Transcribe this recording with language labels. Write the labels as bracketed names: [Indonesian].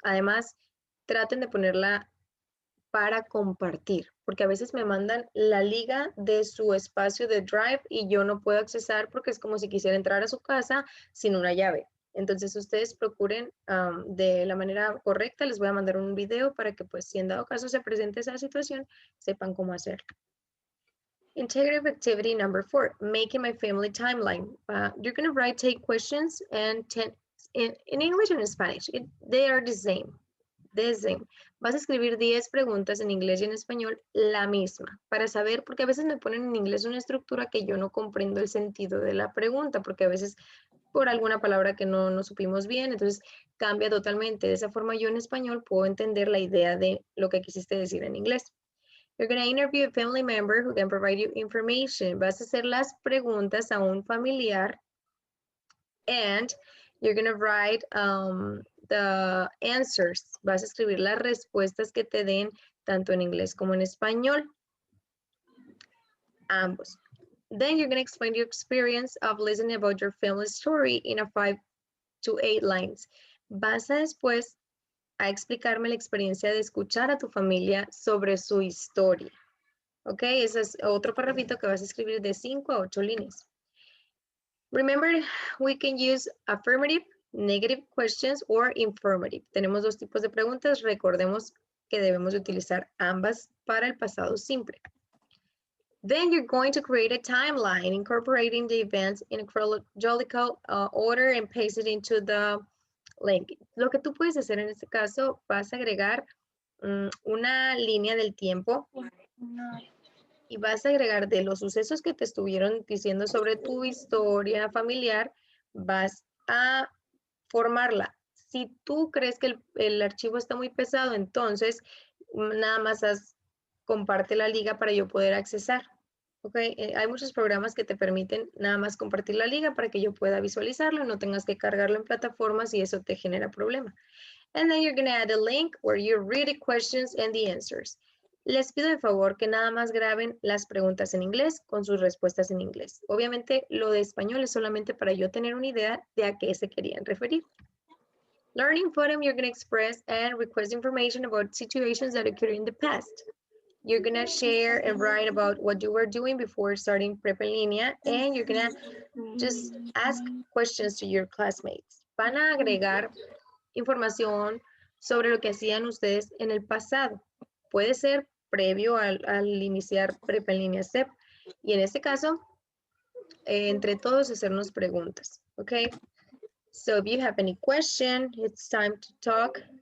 [Spanish] Además, traten de ponerla para compartir, porque a veces me mandan la liga de su espacio de Drive y yo no puedo accesar porque es como si quisiera entrar a su casa sin una llave. Entonces ustedes procuren de la manera correcta, les voy a mandar un video para que pues si en dado caso se presente esa situación, sepan cómo hacerlo. [English] Integrative activity number 4, making my family timeline. You're going to write 10 questions and 10 in English and in Spanish. They are the same. The same. [Spanish] Vas a escribir 10 preguntas en inglés y en español, la misma, para saber, porque a veces me ponen en inglés una estructura que yo no comprendo el sentido de la pregunta, porque a veces por alguna palabra que no supimos bien, entonces cambia totalmente. De esa forma yo en español puedo entender la idea de lo que quisiste decir en inglés. [English] You're going to interview a family member who can provide you information. [Spanish] Vas a hacer las preguntas a un familiar [English] and you're going to write the answers. [Spanish] Vas a escribir las respuestas que te den tanto en inglés como en español. Ambos. [English] Then you're going to explain your experience of listening about your family story in a 5 to 8 lines. [Spanish] Vas a después a explicarme la experiencia de escuchar a tu familia sobre su historia. ¿Ok? Ese es otro parrafito que vas a escribir de 5 a 8 líneas. [English] Remember, we can use affirmative, negative questions, or informative. [Spanish] Tenemos dos tipos de preguntas. Recordemos que debemos utilizar ambas para el pasado simple. [English] Then you're going to create a timeline, incorporating the events in a chronological order and paste it into the link. [Spanish] Lo que tú puedes hacer en este caso, vas a agregar una línea del tiempo y vas a agregar de los sucesos que te estuvieron diciendo sobre tu historia familiar, vas a formarla. Si tú crees que el archivo está muy pesado, entonces nada más comparte la liga para yo poder accesar. Okay, hay muchos programas que te permiten nada más compartir la liga para que yo pueda visualizarlo y no tengas que cargarlo en plataformas y eso te genera problema. [English] And then you're going to add a link where you read the questions and the answers. [Spanish] Les pido de favor que nada más graben las preguntas en inglés con sus respuestas en inglés. Obviamente lo de español es solamente para yo tener una idea de a qué se querían referir. [English] Learning Forum, you're going to express and request information about situations that occurred in the past. You're going to share and write about what you were doing before starting Prep en Línea, and you're going to just ask questions to your classmates. [Spanish] Van a agregar información sobre lo que hacían ustedes en el pasado. Puede ser previo al iniciar Prepa en línea STEP. Y en este caso, entre todos hacernos preguntas, ¿ok? [English] So if you have any question, it's time to talk.